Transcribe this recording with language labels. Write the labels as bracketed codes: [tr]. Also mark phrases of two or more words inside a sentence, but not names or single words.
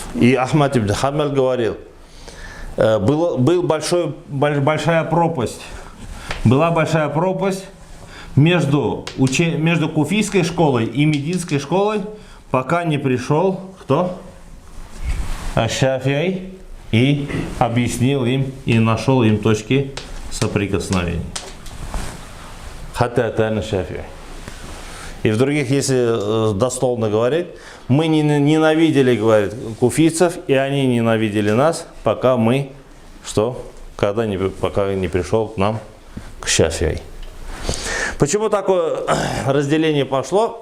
[ru] И Ахмад ибн Ханбаль говорил, была большая пропасть между куфийской школой и мединской школой, пока не пришел кто? Аш-Шафии и объяснил им и нашел им точки соприкосновения. [ar] حتى أتانا الشافعي. [ru] И в других, если дословно говорить, мы ненавидели, говорит, куфийцев, и они ненавидели нас, пока мы, пока не пришел к нам, к Шафии. Почему такое разделение пошло?